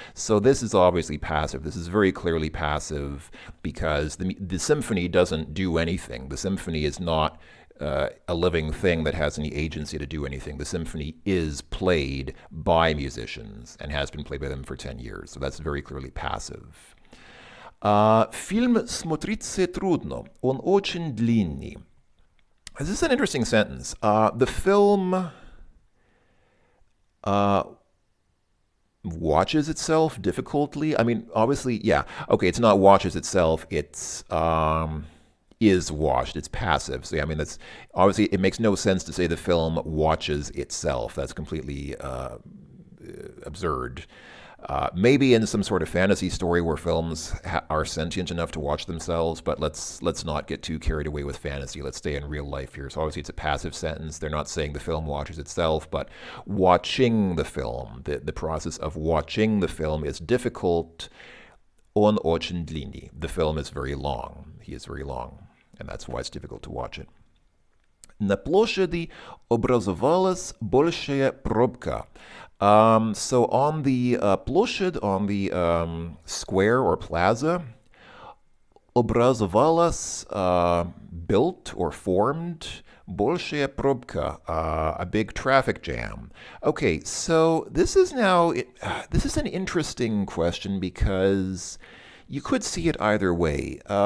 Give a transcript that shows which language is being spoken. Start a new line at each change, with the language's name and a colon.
English: So this is obviously passive. This is very clearly passive because the symphony doesn't do anything. The symphony is not a living thing that has any agency to do anything. The symphony is played by musicians and has been played by them for 10 years. So that's very clearly passive.
Russian: Фильм смотрится трудно. Он очень длинный.
English: This is an interesting sentence. The film watches itself difficultly. I mean, obviously, yeah. Okay, it's not watches itself. It's is watched. It's passive. So, yeah, I mean, that's obviously, it makes no sense to say the film watches itself. That's completely absurd. Maybe in some sort of fantasy story where films are sentient enough to watch themselves, but let's not get too carried away with fantasy. Let's stay in real life here. So obviously it's a passive sentence. They're not saying the film watches itself, but watching the film, the process of watching the film is difficult.
Russian: Он очень длинный.
English: The film is very long. He is very long, and that's why it's difficult to watch it.
Russian: На площади образовалась большая пробка.
English: So on the площадь, on the square or plaza, образовалась, built or formed,
Russian: большая пробка,
English: a big traffic jam. Okay, so this is an interesting question because you could see it either way.